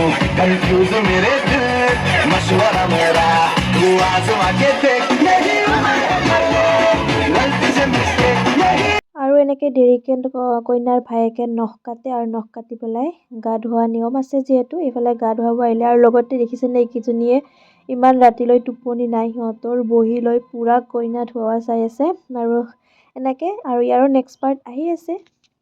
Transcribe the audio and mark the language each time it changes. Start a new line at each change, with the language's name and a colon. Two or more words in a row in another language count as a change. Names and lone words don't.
Hindi: कंफ्यूज मेरे दिल मशवरा मेरा तू आजमा के देख नहीं गलती से मिस्टेक नहीं।
Assamese: আৰু এনেকৈ দেৰিকৈ কইনাৰ ভায়েকে নখ কাটে আৰু নখ কাটি পেলাই গা ধোৱা নিয়ম আছে যিহেতু এইফালে গা ধুৱাব আহিলে। আৰু লগতে দেখিছেনে এইকেইজনীয়ে ইমান ৰাতিলৈ টোপনি নাই সিহঁতৰ, বহি লৈ পূৰা কইনা ধোৱা চাই আছে। আৰু এনেকৈ আৰু ইয়াৰো নেক্সট পাৰ্ট আহি আছে।